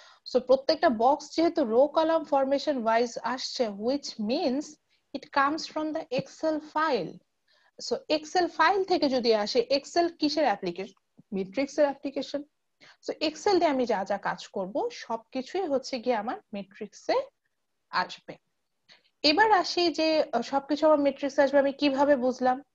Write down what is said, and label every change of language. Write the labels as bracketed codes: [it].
[bn] So প্রত্যেকটা box যেহেতু rho column formation wise আসছে, which means [en] it comes from the Excel file. [bn] So Excel file থেকে যদি আসে, Excel কিসের অ্যাপ্লিকেশন? ম্যাট্রিক্সের অ্যাপ্লিকেশন। সো এক্সেল দিয়ে আমি যা যা কাজ করব সবকিছুই হচ্ছে গিয়ে আমার ম্যাট্রিক্সে আসবে। এবার আসি যে সবকিছু আমার ম্যাট্রিক্সে আসবে আমি কিভাবে বুঝলাম?